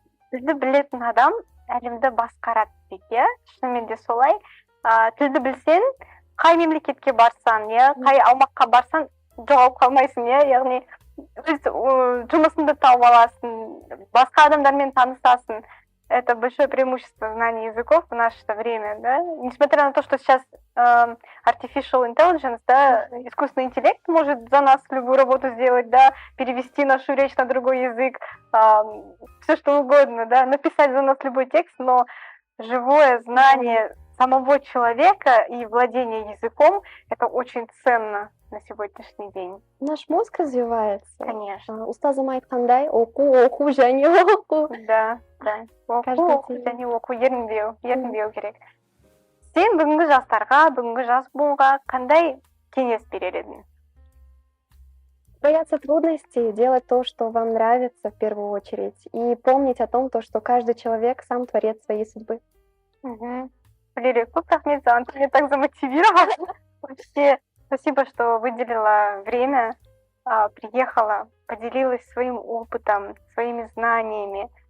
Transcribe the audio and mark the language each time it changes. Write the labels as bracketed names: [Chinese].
[Kazakh] Тілді білетін адам әлемді басқарады дейді, иә? Шынымен де солай. Тілді білсең, қай мемлекетке барсаң, иә, қай аумаққа барсаң, жоғалып қалмайсың, иә, яғни өз жұмысыңды тауып аласың, басқа адамдармен танысасың. [Russian] Это большое преимущество знания языков в наше время, да? Несмотря на то, что сейчас [English] artificial intelligence, [Russian] да, искусственный интеллект может за нас любую работу сделать, да, перевести нашу речь на другой язык, все что угодно, да, написать за нас любой текст, но живое знание самого человека и владение языком — это очень ценно на сегодняшний день. Наш мозг развивается. Конечно. [Kazakh] Устазым айтқандай, оқу, және оқу. [Russian] Да. [Kazakh] Оқу, және оқу, ерінбеу керек. Сен бүгінгі жастарға, бүгінгі жас буынға қандай кеңес берер едің? [Russian] Бояться трудностей, делать то, что вам нравится в первую очередь, и помнить о том, что каждый человек сам творец своей судьбы. Валерия, [Kazakh] көп рахмет, [Russian] ты меня так замотивировала. Вообще, спасибо, что выделила время, приехала, поделилась своим опытом, своими знаниями.